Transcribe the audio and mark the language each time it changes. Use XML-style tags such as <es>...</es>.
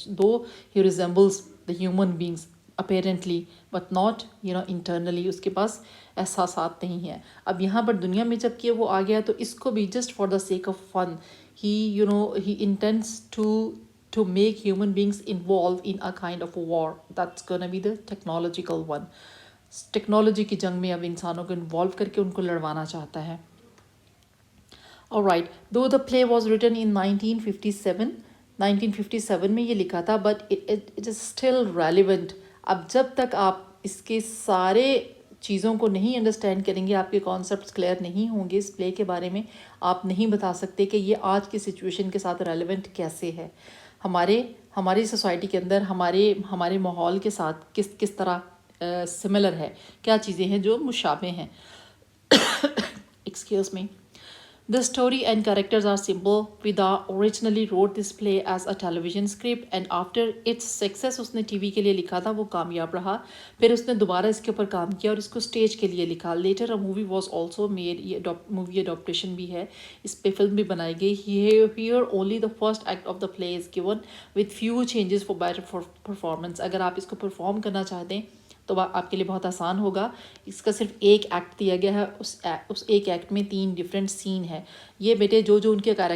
<en>دو ہی resembles the human beings apparently but not internally.</en> <ur>اس کے پاس احساسات نہیں ہیں. اب یہاں پر دنیا میں جب کہ وہ آ گیا تو اس کو بھی just for the sake of fun</ur> <en>he intends to make human beings involved in a kind of a war. That's gonna be the technological one.</en> <ur>Technology کی جنگ میں اب انسانوں کو انوالو کر کے ان کو لڑوانا چاہتا ہے.</ur> <en>Alright, though the play was written in 1957</en> <ur>میں یہ لکھا تھا,</ur> <en>but it is still relevant.</en> <ur>اب جب تک آپ اس کے سارے چیزوں کو نہیں انڈرسٹینڈ کریں گے، آپ کے کانسیپٹس کلیئر نہیں ہوں گے اس پلے کے بارے میں، آپ نہیں بتا سکتے کہ یہ آج کی سچویشن کے ساتھ ریلیونٹ کیسے ہے، ہماری سوسائٹی کے اندر ہمارے ماحول کے ساتھ کس طرح سملر ہے، کیا چیزیں ہیں جو مشابہ ہیں.</ur> <en>Excuse me. The story and characters are simple. Vida originally wrote this play as a television script and after its success</en> <ur>اس نے ٹی وی کے لیے لکھا تھا، وہ کامیاب رہا. پھر اس نے دوبارہ اس کے اوپر کام کیا اور اس کو اسٹیج کے لیے لکھا.</ur> <en>Later a movie was also made.</en> <ur>یہ مووی اڈاپٹیشن بھی ہے، اس پہ فلم بھی بنائی گئی.</ur> <en>Here only the first act of the play is given with few changes for better performance.</en> <ur>اگر آپ اس کو پرفارم کرنا چاہتے ہیں تو آپ کے لیے بہت آسان ہوگا. اس کا صرف ایک ایکٹ دیا گیا ہے، اس ایک ایکٹ میں 3 ڈفرینٹ سین ہے. یہ بیٹے جو ان کے</ur>